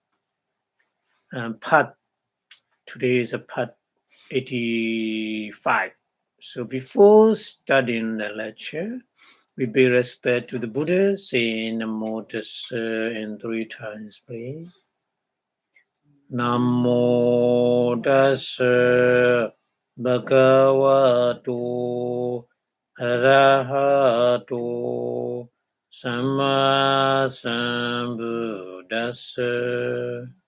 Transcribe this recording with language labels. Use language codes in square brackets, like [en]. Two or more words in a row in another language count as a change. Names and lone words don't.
[en] Part today is a part 85. So before studying the lecture, we pay respect to the Buddha, saying [pi] Namo Tassa [en] in 3 times, please. [pi] Namo Tassa Bhagavato Arahato Samma Sambuddhassa.